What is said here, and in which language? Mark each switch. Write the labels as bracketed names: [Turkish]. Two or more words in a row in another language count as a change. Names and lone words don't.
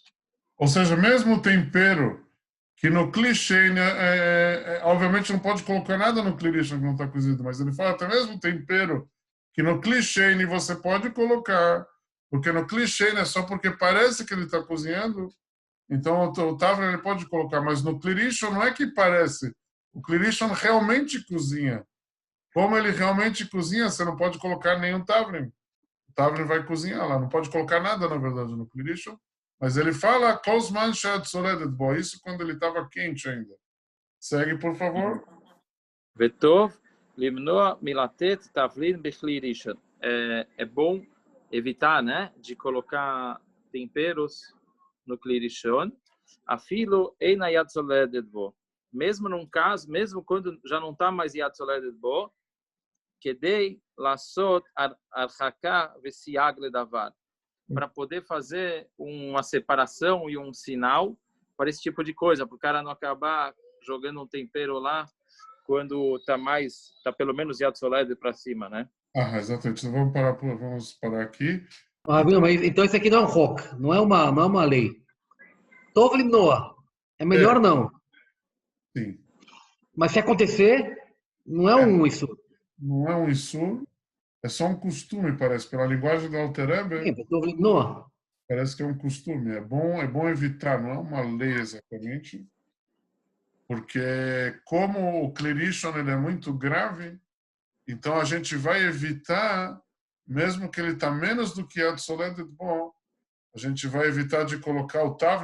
[Portuguese] Ou seja, mesmo o tempero que no clichê, obviamente não pode colocar nada no clichê que não está cozido, mas ele fala até mesmo o tempero que no clichê você pode colocar, porque no clichê é só porque parece que ele está cozinhando, então o tavra ele pode colocar, mas no clichê não é que parece, o clichê realmente cozinha. Como ele realmente cozinha, você não pode colocar nenhum tavrim. O tavrim vai cozinhar lá, não pode colocar nada, na verdade, no clichê. Mas ele fala [Hebrew] כל זמן שהיד סולדת בו, [Portuguese] isso quando ele estava quente ainda. Segue, por favor. [Hebrew] וטוב למנוע מליתן תבלין בכלי ראשון. [Portuguese] É bom evitar, né, de colocar temperos no [Hebrew] כלי ראשון. אפילו אינה יד סולדת בו. [Portuguese] Mesmo num caso, mesmo quando já não está mais [Hebrew] יד סולדת בו, כדי לעשות הרחקה וסייג לדבר. [Portuguese] Para poder fazer uma separação e um sinal para esse tipo de coisa, para o cara não acabar jogando um tempero lá quando está pelo menos [Hebrew] יד סולדת [Portuguese] para cima, né? Exatamente. Então, vamos parar aqui. Mas então isso aqui não é um rock, não é uma lei. [Hebrew] טוב למנוע. [Portuguese] É melhor não. Sim. Mas se acontecer, não é um isso. Não é um Issur. É só um costume, parece. Pela linguagem do Alter Rebbe, [Hebrew] כן, כתוב למנוע. [Portuguese] parece que é um costume. É bom evitar, não é uma lei exatamente, porque como o Clerishon ele é muito grave, então a gente vai evitar, mesmo que ele está menos do que [Hebrew] יד סולדת [Portuguese] bom, a gente vai evitar de colocar o Tavlin.